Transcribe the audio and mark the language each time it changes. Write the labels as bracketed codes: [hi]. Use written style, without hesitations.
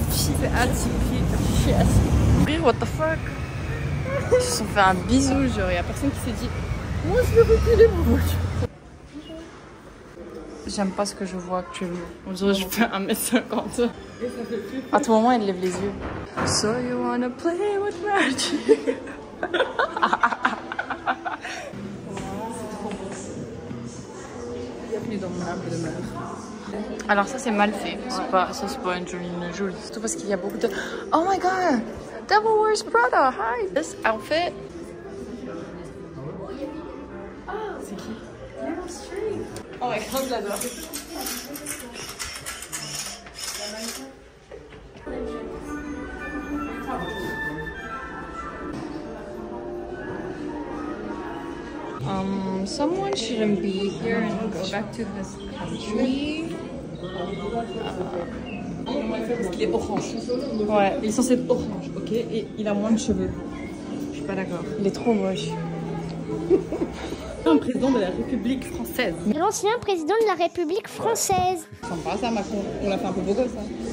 [fr] C'est atypique. Je suis atypique. [en] What the fuck? [fr] Ils se sont fait un bisou, genre. Y a personne qui s'est dit. Moi, je vais reculer mon voiture. J'aime pas ce que je vois actuellement. On dirait que je fais 1m50. À tout moment, elle lève les yeux. [en] So you wanna play with magic? [fr] Bienvenue dans mon arbre de mer. Alors ça c'est mal fait. C'est pas une jolie. Surtout parce qu'il y a beaucoup de. [en] Oh my god! Devil Wears Prada! Hi! This outfit. [fr] C'est qui? [en] Oh my god, [fr] je l'adore. [en] Someone shouldn't be here and go back to this country. [fr] Parce qu'il est orange. Ouais, Il est censé être orange, ok? Et il a moins de cheveux. Je suis pas d'accord. il est trop moche. Un président de la République française. L'ancien président de la République française. Sympa ça, Macron. On l'a fait un peu beau gosse, hein.